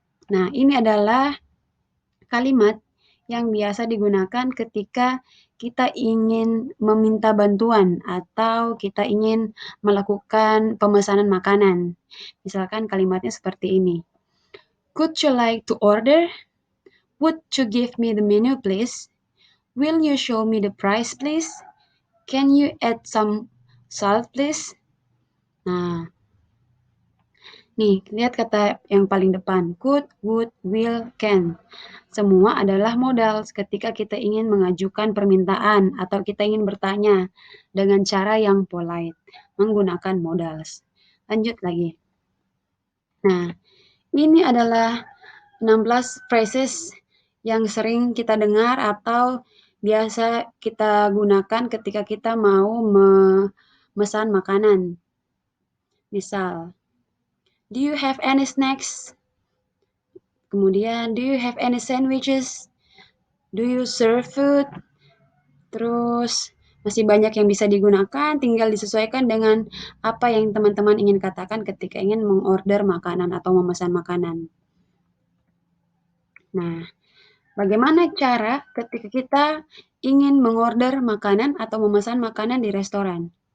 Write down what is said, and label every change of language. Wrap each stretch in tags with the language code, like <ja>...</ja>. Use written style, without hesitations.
<id>Nah, ini adalah kalimat yang biasa digunakan ketika kita ingin meminta bantuan atau kita ingin melakukan pemesanan makanan. Misalkan kalimatnya seperti ini.</id> <en>Could you like to order? Would you give me the menu, please? Will you show me the price, please? Can you add some salt, please?</en> <id>Nah, nih, lihat kata yang paling depan.</id> <en>Could, would, will, can.</en> <id>Semua adalah modal ketika kita ingin mengajukan permintaan atau kita ingin bertanya dengan cara yang polite, menggunakan modals. Lanjut lagi. Nah, ini adalah 16 phrases yang sering kita dengar atau biasa kita gunakan ketika kita mau memesan makanan.</id> <en>Misal, do you have any snacks? Kemudian, do you have any sandwiches? Do you serve food?</en> <id>Terus masih banyak yang bisa digunakan, tinggal disesuaikan dengan apa yang teman-teman ingin katakan ketika ingin mengorder makanan atau memesan makanan. Nah, bagaimana cara ketika kita ingin mengorder makanan atau memesan makanan di restoran?</id>